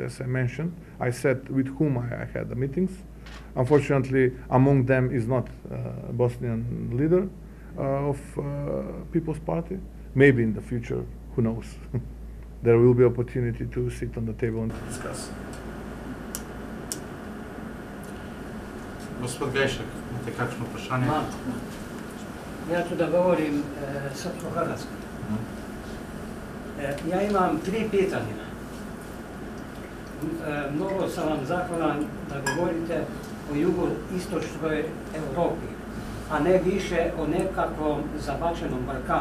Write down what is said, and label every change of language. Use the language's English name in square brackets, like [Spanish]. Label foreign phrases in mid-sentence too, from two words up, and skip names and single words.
[English] As I mentioned, I said with whom I had the meetings. Unfortunately, among them is not a Bosnian leader of People's Party. Maybe in the future, who knows? There will be opportunity to sit on the table and discuss. [Slovenian] Gospod Gajšek, imate kakšno vprašanje? [Serbian] Ja ću da govorim srpsko-hrvatski. Ja imam 3 pitanja. Mnogo sam vam zahvalan da govorite o jugoistočnoj Evropi, a ne više o nekakvom zabačenom Balkanu.